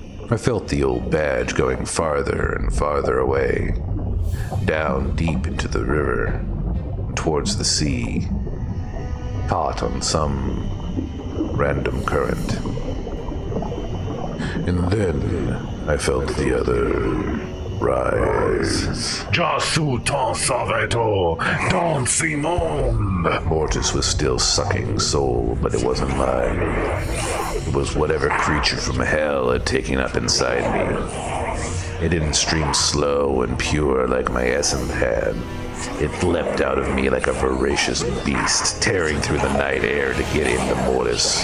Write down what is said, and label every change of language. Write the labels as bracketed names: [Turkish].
[English] I felt the old badge going farther and farther away, down deep into the river, and towards the sea, caught on some random current. And then I felt the other rise. [French] Je suis ton sauveur, Don Simon. [English] Mortis was still sucking soul, but it wasn't mine. It was whatever creature from hell had taken up inside me. It didn't stream slow and pure like my essence had. It leapt out of me like a voracious beast, tearing through the night air to get into Mortis.